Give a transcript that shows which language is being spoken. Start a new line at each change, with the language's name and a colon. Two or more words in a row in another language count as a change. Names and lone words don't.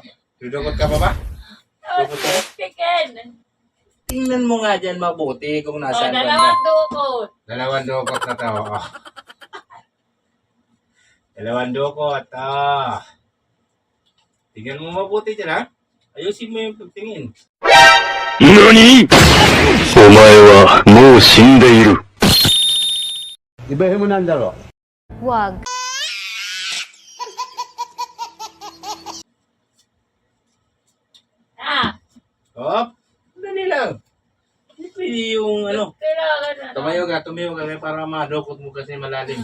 Filipino: Dudukot ka pa ba? Dukot ka? Chicken. Tingnan mo nga dyan mabuti kung nasaan banda. Dalawang dukot. Dalawang dukot na to. Oh. Dalawang dukot. Ah. Tingnan mo mabuti dyan, ha? Ayusin mo yung pagtingin.
Japanese: 何お前はもう死んでいる。
Filipino: Ibahin mo na ang laro. Wag. Ah. Hop. Dali lang. Hindi pwede yung ano. Kailangan na. Tumayo ka para madukot mo kasi malalim.